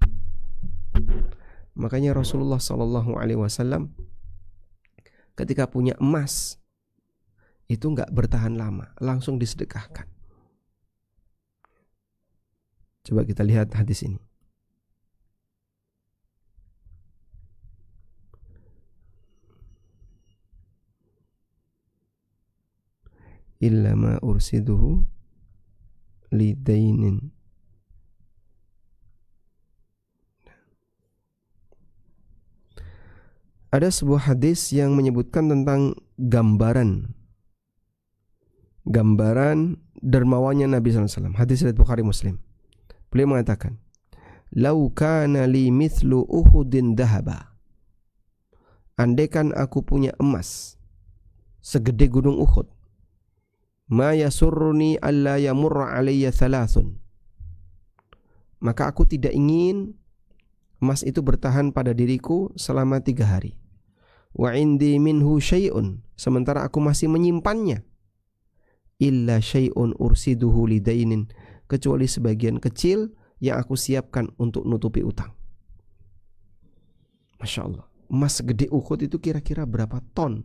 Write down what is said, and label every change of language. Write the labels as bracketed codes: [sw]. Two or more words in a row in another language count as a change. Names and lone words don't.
[id] Makanya Rasulullah SAW ketika punya emas itu gak bertahan lama, langsung disedekahkan. Coba kita lihat hadis ini. [ar] إلا ما أرصده لدين. [id] Ada sebuah hadis yang menyebutkan tentang gambaran dermawannya Nabi SAW. Hadis riwayat Bukhari Muslim. Beliau mengatakan, [ar] "لو كان لي مثل أحد ذهبا." [id] Andaikan aku punya emas segede gunung Uhud, [ar] ما يسرني ألا يمر علي ثلاث, [id] maka aku tidak ingin emas itu bertahan pada diriku selama 3 hari. [ar] وعندي منه شيء, [id] sementara aku masih menyimpannya. [ar] إلا شيء أرصده لدين, [id] kecuali sebagian kecil yang aku siapkan untuk nutupi utang. Masya Allah, emas segede Uhud itu kira-kira berapa ton?